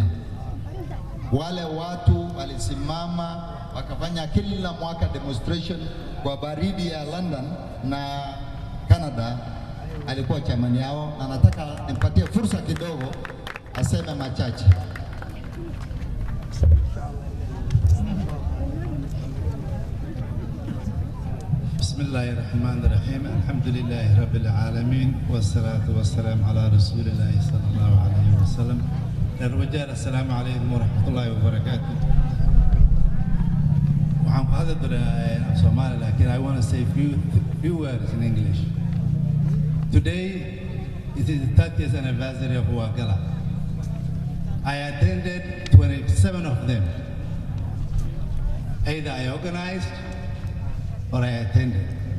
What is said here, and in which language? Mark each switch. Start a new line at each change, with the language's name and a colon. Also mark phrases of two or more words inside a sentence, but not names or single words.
Swahili: Wale watu walisimama wakafanya kila mwaka demonstration kwa baridi ya London na Canada. Alikuwa chamani yao, na nataka nimpatie fursa kidogo aseme machache.
Arabic: بسم الله الرحمن الرحيم الحمد لله رب العالمين والصلاة والسلام على رسول الله صلى الله عليه وسلم الرجال السلام عليكم ورحمة الله وبركاته وعن هذا Somali لكن
English: I want to say few words in English. Today it is the 30th anniversary of Wagalla. I attended 27 of them. Either I organized or I attended.